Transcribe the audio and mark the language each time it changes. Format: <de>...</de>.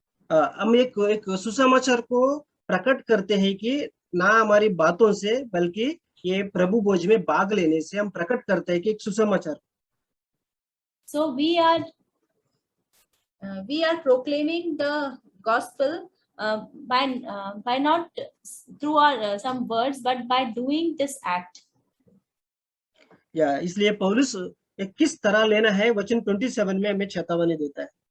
<hi>हम एक सुसमाचार को प्रकट करते हैं कि ना हमारी बातों से बल्कि ये प्रभु भोज में भाग लेने से हम प्रकट करते हैं कि एक सुसमाचार।</hi> <en>So we are proclaiming the gospel by not through our some words but by doing this act.</en> <hi>या इसलिए पौलुस किस तरह लेना है वचन 27 में हमें चेतावनी देता है।</hi>